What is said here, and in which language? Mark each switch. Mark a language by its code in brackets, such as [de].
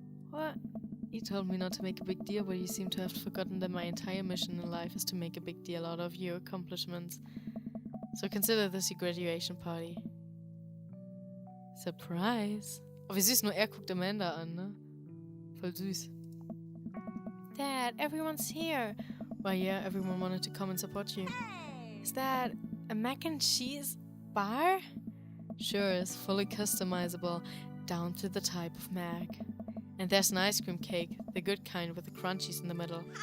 [en] What? You told me not to make a big deal, but you seem to have forgotten that my entire mission in life is to make a big deal out of your accomplishments. So consider this your graduation party. Surprise! [de] Oh, wie süß, nur er guckt Amanda an, ne? Voll süß. [en] Dad, everyone's here. Well, yeah, everyone wanted to come and support you. Is that a mac and cheese bar? Sure, it's fully customizable, down to the type of mac. And there's an ice cream cake, the good kind with the crunchies in the middle.